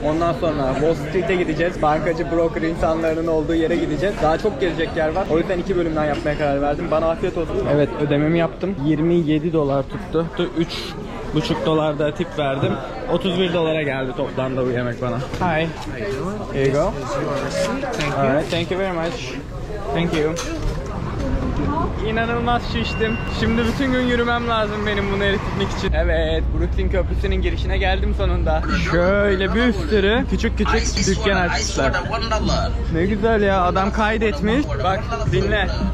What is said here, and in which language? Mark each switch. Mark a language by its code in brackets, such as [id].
[tr] Ondan sonra Wall Street'e gideceğiz. Bankacı, broker insanların olduğu yere gideceğiz. Daha çok gezecek yer var. O yüzden 2 bölümden yapmaya karar verdim. Bana afiyet olsun. Evet, ödememi yaptım. 27 dolar tuttu. 3,5 dolar da tip verdim. 31 dolara geldi toplamda bu yemek bana. [en] Hi. Here you go. Alright, thank you very much. Thank you. [tr] İnanılmaz şiştim. Şimdi bütün gün yürümem lazım benim bunu eritmek için. Evet, Brooklyn Köprüsü'nün girişine geldim sonunda. Şöyle bir sürü küçük dükkan açmışlar. Ne güzel ya, adam kaydetmiş. Bak dinle.